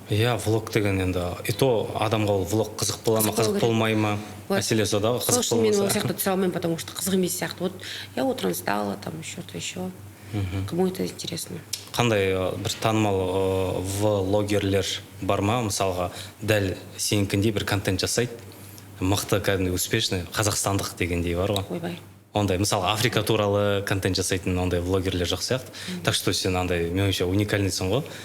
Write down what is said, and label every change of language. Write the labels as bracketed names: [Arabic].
[Kazakh] Иә, влог деген енді [Russian] и то [Kazakh] адамға ол влог қызық бола ма, қызық болмай ма мәселе содағы. Сол Қызық үшін мен ол болмаса сияқты түсе алмаймын, [Russian] потому что [Kazakh] қызық емес сияқты. [Russian] Вот я утром встала, там что-то еще. Кому это интересно? [Kazakh] қандай бір танымал влогерлер бар ма, мысалға дәл сенікіндей бір контент жасайды, мықты, кәдімгі успешный қазақстандық дегендей бар ғой. Ойбай. Ондай, мысалы, Африка туралы контент жасайтын ондай влогерлер жоқ сияқты. [Russian] Так что [Kazakh] сен андай, меніңше, уникальныйсың ғой.